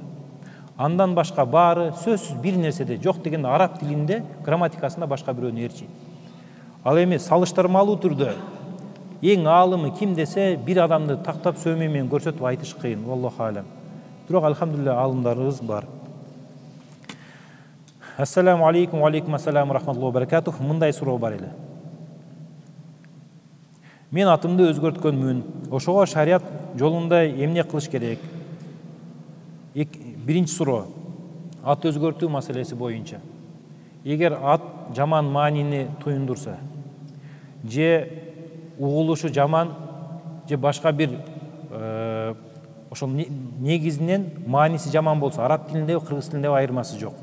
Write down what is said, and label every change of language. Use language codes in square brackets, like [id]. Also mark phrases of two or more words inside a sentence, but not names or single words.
[ky] Андан башка баары сөзсүз бир нерседе жок дегенде араб тилинде грамматикасында башка бирөөнү ээрчийт. Ал эми салыштырмалуу түрдө эң аалымы ким десе, бир адамды тактап сөймө менен көрсөтүп айтыш кыйын, [ar] والله أعلم. [ky] Бирок алхамдулилlah аалымдарыбыз бар. [ar] السلام عليكم، وعليكم السلام رحمة الله بركاته. [ky] Мындай суроо бар эле. Мен атымды өзгөрткөнмүн. Ошого шарият жолунда эмне кылыш керек? Биринчи суроо. Ат өзгөртүү маселеси боюнча. Эгер ат жаман маанини туюндурса, же угулушу жаман, же башка бир ошол негизинен мааниси жаман болсо, араб тилинде, кыргыз тилинде айырмасы жок.